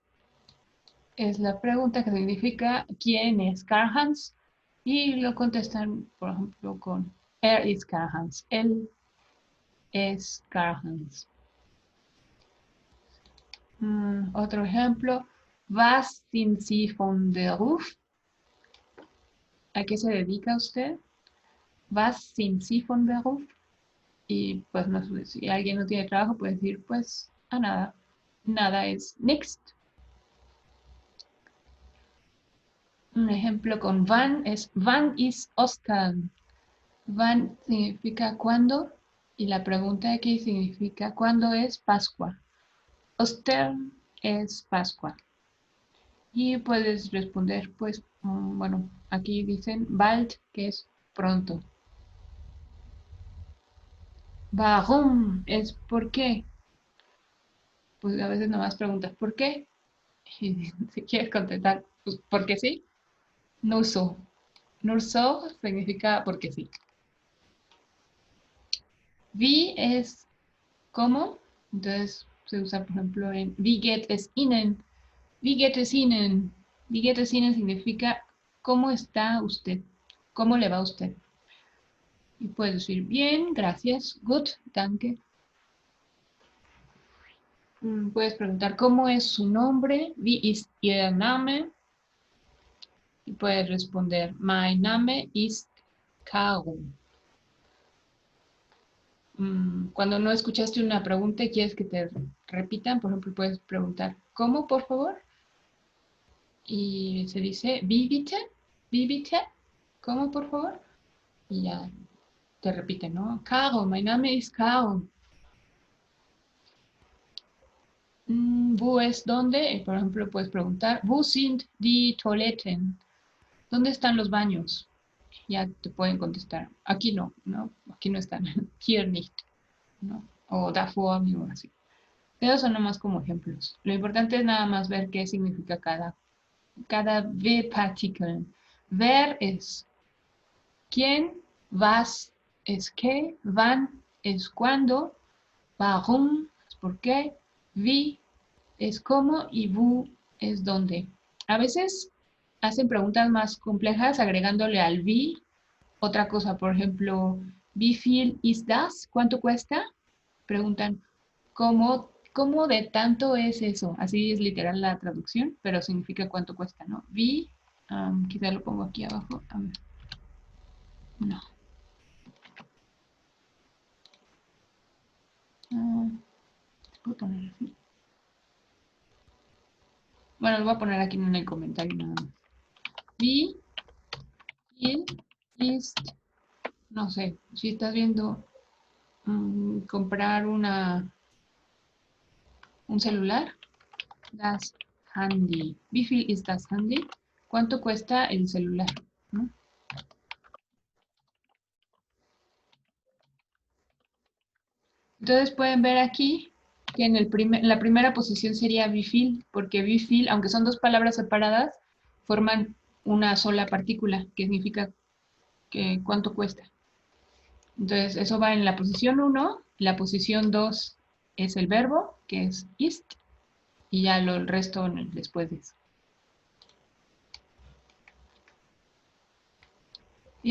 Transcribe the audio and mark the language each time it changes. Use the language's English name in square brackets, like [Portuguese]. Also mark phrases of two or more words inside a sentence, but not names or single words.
[Spanish] Es la pregunta que significa ¿quién es Karl-Heinz? Y lo contestan, por ejemplo, con is Karl-Heinz. Él es Karl-Heinz. Otro ejemplo, [German] was sind Sie von Beruf? [Spanish] ¿A qué se dedica usted? [German] Was sind Sie von Beruf? [Spanish] Y pues no, si alguien no tiene trabajo, puede decir pues a nada. Nada es next. Un ejemplo con wann es [German] wann is Oscar. [Spanish] Wann significa cuándo y la pregunta aquí significa cuándo es Pascua. Ostern es Pascua. Y puedes responder, pues, bueno, aquí dicen bald, que es pronto. Warum es por qué. Pues a veces nomás preguntas ¿por qué? Y si quieres contestar, pues porque sí. [German] No so. No so [Spanish] significa porque sí. Wie es cómo. Entonces se usa, por ejemplo, en [German] Wie geht es Ihnen? Wie geht es Ihnen? Wie geht es Ihnen [Spanish] significa ¿cómo está usted? ¿Cómo le va a usted? Y puedes decir bien, gracias, [German] gut, danke. [Spanish] Puedes preguntar ¿cómo es su nombre? [German] Wie ist Ihr Name? [Spanish] Y puedes responder [German] mein Name ist Caro. [Spanish] Cuando no escuchaste una pregunta y quieres que te repitan, por ejemplo, puedes preguntar ¿cómo, por favor? Y se dice [German] wie bitte? Wie bitte? [Spanish] ¿Cómo, por favor? Y ya te repite, ¿no? Caro, [English] my name is Caro. [Spanish] Wo es dónde, por ejemplo, puedes preguntar, [German] wo sind die Toiletten? [Spanish] ¿Dónde están los baños? Ya te pueden contestar, aquí no, ¿no? Aquí no están, [German] hier nicht, [Spanish] ¿no? O davor, o así. Esos son nomás como ejemplos. Lo importante es nada más ver qué significa cada V-particle. Ver es quién, was es qué, wann es cuándo, warum es por qué, wie es cómo y wo es dónde. A veces hacen preguntas más complejas agregándole al wie otra cosa, por ejemplo, [German] wie viel ist das? [Spanish] ¿Cuánto cuesta? Preguntan, ¿cómo de tanto es eso? Así es literal la traducción, pero significa cuánto cuesta, ¿no? Wie, quizá lo pongo aquí abajo. No. ¿Puedo poner así? Bueno, lo voy a poner aquí en el comentario nada más. [German] Wie viel ist, [Spanish] no sé, si estás viendo comprar un celular, [German] das Handy. Wie viel ist das Handy? [Spanish] ¿Cuánto cuesta el celular? ¿No? Entonces pueden ver aquí que en la primera posición sería [German] wie viel, [Spanish] porque [German] wie viel, [Spanish] aunque son dos palabras separadas, forman una sola partícula, que significa que cuánto cuesta. Entonces eso va en la posición 1, la posición 2 es el verbo, que es ist, y ya el resto después de eso.